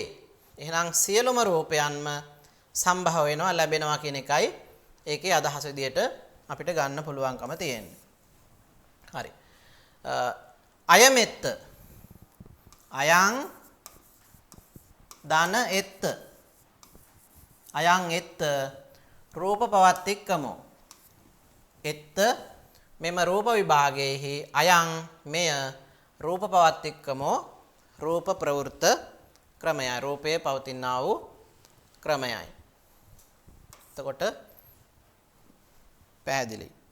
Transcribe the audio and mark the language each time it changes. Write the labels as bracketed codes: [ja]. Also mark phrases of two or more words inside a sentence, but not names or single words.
[si] එහෙනම් සියලුම රූපයන්ම සම්භව වෙනවා, ලැබෙනවා කියන එකයි ඒකේ අදහස විදියට අපිට ගන්න පුළුවන්කම තියෙන්නේ. [pi] හරි. අයමෙත්ත අයං දන එත්ත අයං එත්ත රූප පවත්තික්කමෝ. [si] එත්ත මෙම රූප විභාගයේහි අයං මෙය [pi] රූප පවත්තික්කමෝ [si] රූප ප්‍රවෘත්ත ක්‍රමයයි. රූපයේ පවතිනා වූ ක්‍රමයයි. එතකොට පැහැදිලි.